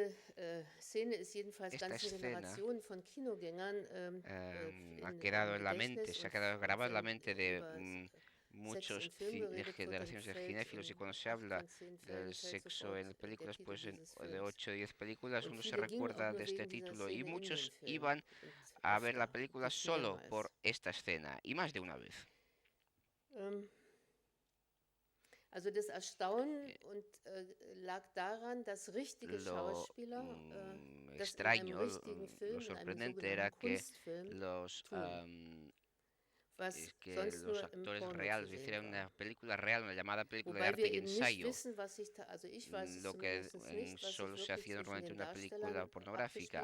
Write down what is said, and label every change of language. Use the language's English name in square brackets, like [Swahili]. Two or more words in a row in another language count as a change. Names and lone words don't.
[Spanish] Esta escena ha quedado en la mente, se ha quedado grabada en la mente de muchos generaciones de cinéfilos, y cuando se habla del sexo en películas, pues de 8 o 10 películas uno se recuerda de este título, y muchos iban a ver la película solo por esta escena, y más de una vez. [German] Also das Erstaunen lag daran, dass richtige Schauspieler [Spanish] extraño, lo sorprendente era que los actores reales hicieran una película real, una llamada película de arte y ensayo, lo que solo se hacía normalmente en una película pornográfica.